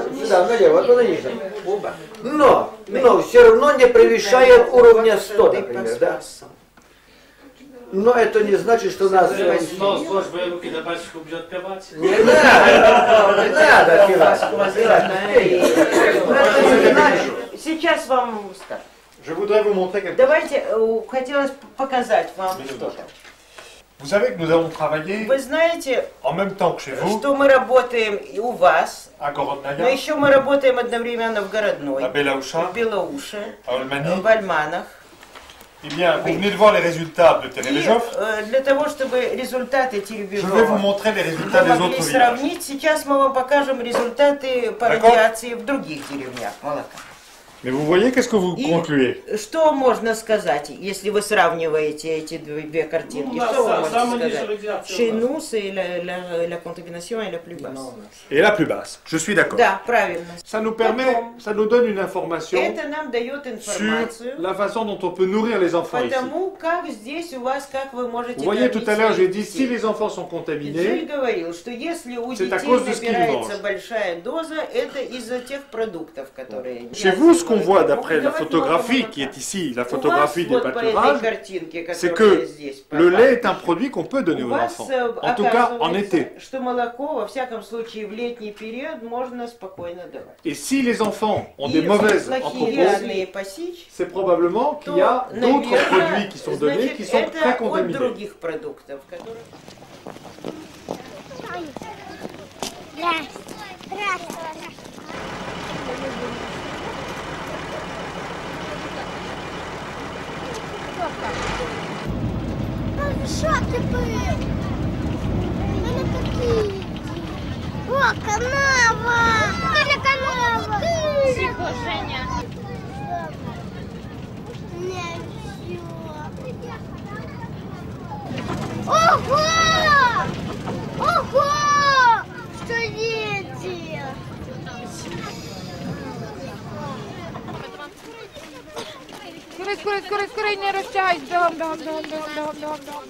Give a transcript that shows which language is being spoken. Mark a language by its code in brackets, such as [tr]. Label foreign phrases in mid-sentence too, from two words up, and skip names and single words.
[ru] Сюда, налево, а то на нижнем. Но все равно не превышает уровня 100, например, да? Но это не значит, что нас... Не надо пивать. Сейчас вам скажу. [fr] Je voudrais vous montrer quelque chose. [ru] Давайте, хотелось показать вам что-то. [fr] Vous savez que nous avons travaillé [ru] Вы знаете, [fr] en même temps que chez vous, [ru] что мы работаем и у вас, [fr] à [ru] но [fr] Gorodnaya, [ru] еще мы работаем одновременно в Городной, [fr] à Belaoucha, [ru] в Белоуше, [fr] à Olmani. [ru] в Альманах. [fr] Eh bien, vous venez de voir les résultats de [ru] И [fr] Teremejov. [ru] для того, чтобы результаты [fr] Je vais vous [ru] Теребежова [fr] montrer les résultats [ru] вы [fr] des [ru] могли [fr] autres villages. [ru] сравнить, сейчас мы вам покажем результаты по [fr] D'accord. [ru] радиации в других деревнях молока. [fr] Mais vous voyez, qu'est-ce que vous [ru] И [fr] concluez? [ru] что можно сказать, если вы сравниваете эти две картинки? Что вы можете сказать? [fr] Chez nous, c'est la contamination est la plus basse. Et la plus basse, je suis d'accord. [ru] Да, правильно. [fr] Ça nous permet, ça nous donne une information [ru] Это нам дает [fr] sur [ru] информацию [fr] la façon dont on peut nourrir les enfants ici. [ru] потому, как здесь у вас, как вы можете [fr] Vous voyez, tout à l'heure, j'ai dit, si [ru] детей. [fr] les enfants sont [ru] Джиль [fr] contaminés, [ru] говорил, что если у [fr] c'est à [ru] детей [fr] cause de ce qu'ils [ru] набирается [fr] mangent. [ru] большая доза, это из-за тех продуктов, которые... [fr] Chez vous, ce qu'on voit d'après la photographie qui est ici, la photographie des pâturages, c'est que le lait est un produit qu'on peut donner aux enfants. En tout cas, en été. [ru] Что молоко, во всяком случае, в летний период можно спокойно давать. [fr] Et si les enfants ont [ru] И [fr] des mauvaises [ru] плохие [fr] entrepôts, [ru] разные посичь, [fr] c'est probablement qu'il y a [ru] то, [fr] d'autres [ru] наверное, [fr] produits qui sont donnés [ru] значит, [fr] qui sont [ru] это [fr] très [ru] от [fr] contaminés. [ru] других продуктов, которые... [uk] Що ти пив? Вони такі. О, канава! Коля, канава! Тихо, Женя. Не все. Ого! Ого! [ru] Что дети? [uk] Скорей, не розтягай, бігом.